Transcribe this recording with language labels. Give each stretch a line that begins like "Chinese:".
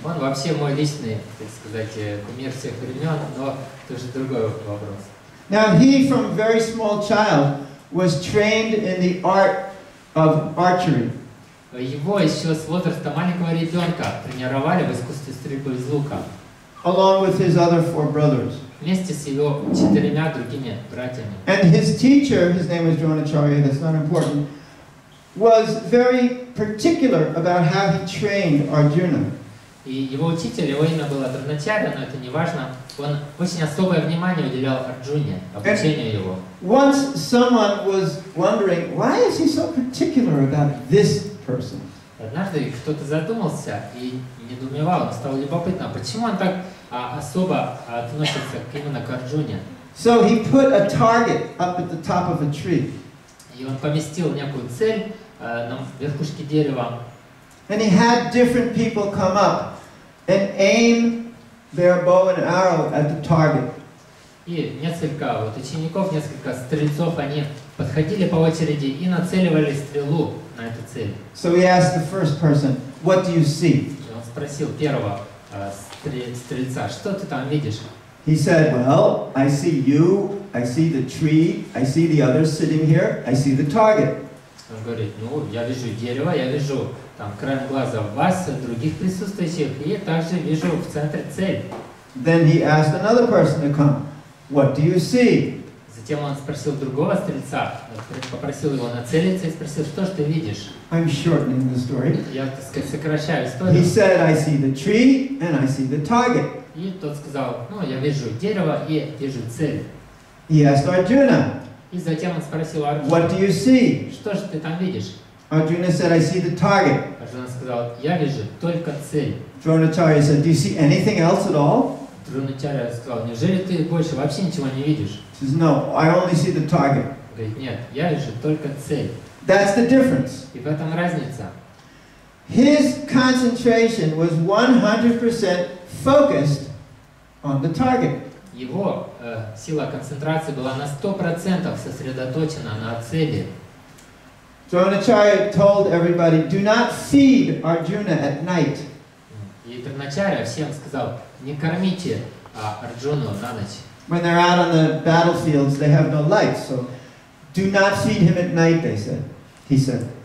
Russian: Он вообще мой личный, так сказать, кумир всех времен, но это уже другой вопрос.
English: Now he, from a very small child, was trained in the art of archery.
Russian: Его еще с возраста маленького ребенка тренировали в искусстве стрельбы из лука.
English: Along with his other 4 brothers.
Russian: Вместе с его 4 другими братьями.
English: And his teacher, his name was Dronacharya, that's not important, was very particular about how he trained Arjuna.
Russian: И его учитель, его имя было Дроначарья, но это не важно. Он очень особое внимание уделял Арджуне, обучению его.
English: Once someone was wondering, why is he so particular about this person?
Russian: Однажды кто-то задумался и недоумевал, он стал любопытно, почему он так особо относится именно к Арджуне.
English: So he put a target up at the top of a tree.
Russian: И он поместил некую цель на верхушке дерева.
English: And he had different people come up and aim their bow and arrow at the target.
Russian: И несколько учеников, несколько стрельцов, они подходили по очереди и нацеливали стрелу на эту цель.
English: So he asked the first person, "What do you see?"
Russian: И он спросил первого стрельца, что ты там видишь?
English: He said, well, I see you, I see the tree, I see the others sitting here, I see the target.
Russian: Он говорит, ну, я вижу дерево, я вижу там краем глаза вас, других присутствующих, и также вижу в центре цель.
English: Then he asked another person to come. What do you see?
Russian: Затем он спросил другого стрельца, попросил его нацелиться и спросил, что же ты видишь?
English: I'm shortening the story.
Russian: Я, так сказать, сокращаю историю.
English: He said, I see the tree and I see the target.
Russian: И тот сказал, ну, я вижу дерево и вижу цель.
English: He asked Arjuna,
Russian: И затем он спросил Арджуну,
English: what do you see?
Russian: что же ты там видишь?
English: Arjuna said, I see the target.
Russian: Арджуна сказал, я вижу только цель.
English: Dronacharya said, do you see anything else at all?
Russian: Дроначарья сказал, неужели ты больше вообще ничего не видишь?
English: He says, no, I only see the target.
Russian: Говорит, нет, я вижу только цель.
English: That's the difference.
Russian: И в этом разница.
English: His concentration was 100% focused on the target.
Russian: Его сила концентрации была на 100% сосредоточена на цели.
English: Dronacharya told everybody, do not feed Arjuna at night.
Russian: И Дроначарья всем сказал, не кормите Арджуну на ночь.
English: When they're out on the battlefields, they have no lights, so do not feed him at night, he said.